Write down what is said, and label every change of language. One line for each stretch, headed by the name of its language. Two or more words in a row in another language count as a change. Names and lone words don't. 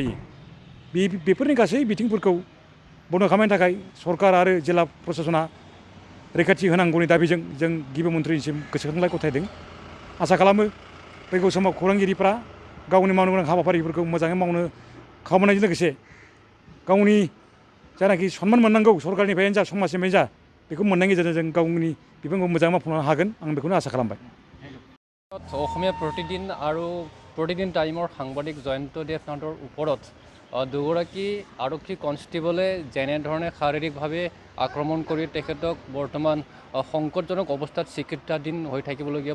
Bodo: जायो बेफोरनि गासै बिथिंफोरखौ बन्द' खालामनायनि थाखाय सरकार आरो जिल्ला प्रशासना रैखाथि होनांगौनि दाबिजों जों गिबि मन्थ्रिनिसिम गोसोखांलाइ गथायदों आसा खालामो फैगौ समाव खौरांगिरिफ्रा गावनि मावनो गोनां हाबाफारिफोरखौ मोजाङै मावनो खावलायनायजों लोगोसे गावनि जायनाखि सनमान मोननांगौ सरकारनिफ्रायनो जा समाजनिफ्रायनो जा बेखौ मोननायनि गेजेरजों जों गावनि बिबानखौ मोजाङै मावफुंनो हागोन आं बेखौनो आसा खालामबाय
Assamese: অসমীয়া প্ৰতিদিন আৰু প্ৰতিদিন টাইমৰ সাংবাদিক জয়ন্ত দেৱনাথৰ ওপৰত দুগৰাকী আৰক্ষী কনষ্টেবলে যেনেধৰণে শাৰীৰিকভাৱে আক্ৰমণ কৰি তেখেতক বৰ্তমান সংকটজনক অৱস্থাত চিকিৎসাধীন হৈ থাকিবলগীয়া